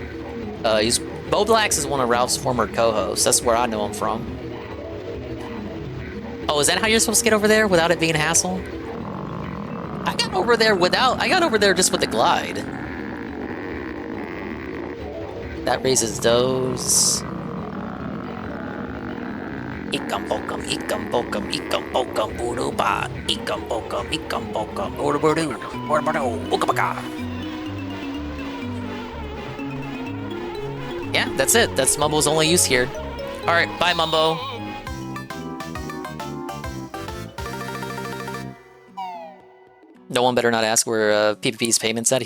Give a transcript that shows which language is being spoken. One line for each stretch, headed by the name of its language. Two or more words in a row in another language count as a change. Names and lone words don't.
English: Bo Blacks is one of Ralph's former co-hosts. That's where I know him from. Oh, is that how you're supposed to get over there without it being a hassle? I got over there just with the glide. That raises those. Ikam-bokam, ikam-bokam, ikam-bokam, boo-doo-ba. Ikam-bokam, ikam-bokam, boo-doo-boo-doo, boo-doo-boo-doo, ooka-baka. Yeah, that's it. That's Mumbo's only use here. Alright, bye, Mumbo. No one better not ask where PPP's payments at.